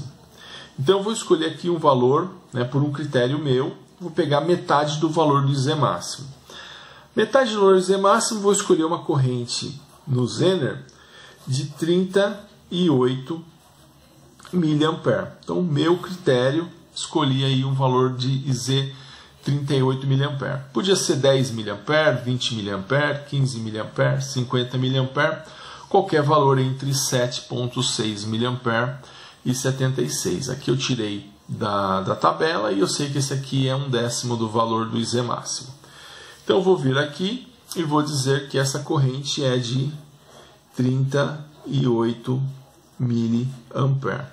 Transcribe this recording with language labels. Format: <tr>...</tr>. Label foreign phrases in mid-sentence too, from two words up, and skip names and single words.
<pt>Então eu vou escolher aqui um valor, por um critério meu, vou pegar metade do valor do IZ máximo. Metade do valor do IZ máximo, vou escolher uma corrente no Zener de 38 mA. Então o meu critério, escolhi aí um valor de IZ 38 mA. Podia ser 10 mA, 20 mA, 15 mA, 50 mA, qualquer valor entre 7,6 mA e 76. Aqui eu tirei da tabela e eu sei que esse aqui é 1/10 do valor do IZ máximo. Então eu vou vir aqui e vou dizer que essa corrente é de 38 mA.</pt>